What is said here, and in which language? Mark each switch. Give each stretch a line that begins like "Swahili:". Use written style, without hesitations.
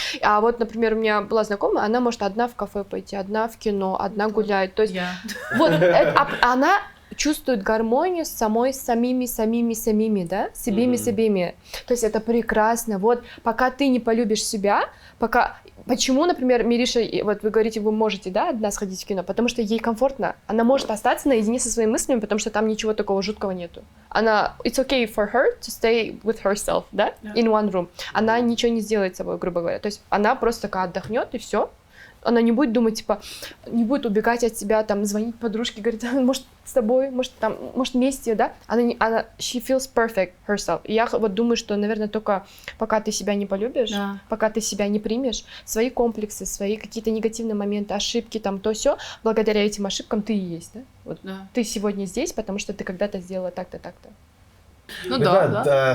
Russian: А вот, например, у меня была знакомая, она может одна в кафе пойти, одна в кино, одна гулять, то есть вот она чувствует гармонию с самими, да, себеми. То есть это прекрасно. Вот пока ты не полюбишь себя, Почему, например, Мириша, вот вы говорите, вы можете, да, одна сходить в кино, потому что ей комфортно. Она может остаться наедине со своими мыслями, потому что там ничего такого жуткого нету.
English: It's okay for her to stay with herself,
Russian: да,
English: in one room.
Russian: Она ничего не сделает с собой, грубо говоря. То есть она просто такая отдохнет и все. Она не будет думать, типа, не будет убегать от себя, там, звонить подружке, говорит, может, с тобой, может, вместе, да?
English: She feels perfect herself.
Russian: И я вот думаю, что, наверное, только пока ты себя не полюбишь, пока ты себя не примешь, свои комплексы, свои какие-то негативные моменты, ошибки, там, то сё, благодаря этим ошибкам ты и есть, да? Вот ты сегодня здесь, потому что ты когда-то сделала так-то, так-то. Ну Ребят, да.